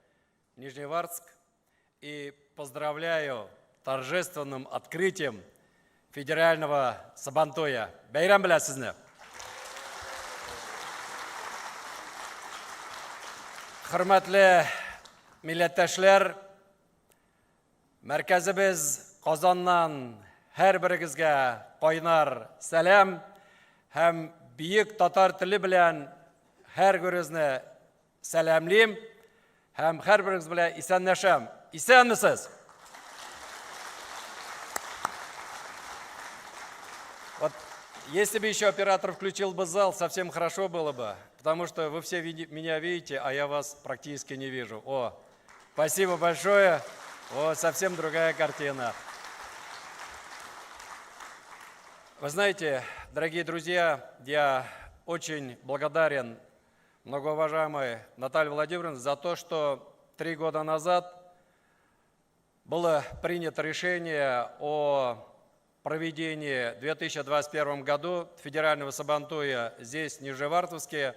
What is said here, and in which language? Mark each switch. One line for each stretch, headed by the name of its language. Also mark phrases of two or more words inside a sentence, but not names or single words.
Russian: Нижневартовск и поздравляю торжественным открытием федерального Сабантуя.
Tatar: Бәйрәм белән сезне. Хөрмәтле милләттәшләр, мәркәзебез Казаннан һәр берегезгә кайнар сәлам һәм биек татар теле белән һәр берегезне сәламлыйм һәм һәр берегез белән исәнләшәм. Исәнмесез?
Russian: Вот если бы еще оператор включил бы зал, совсем хорошо было бы, потому что вы все меня видите, а я вас практически не вижу. О, спасибо большое. О, совсем другая картина. Вы знаете, дорогие друзья, я очень благодарен многоуважаемой Наталье Владимировне за то, что 3 года назад было принято решение о проведении в 2021 году федерального Сабантуя здесь, в Нижневартовске.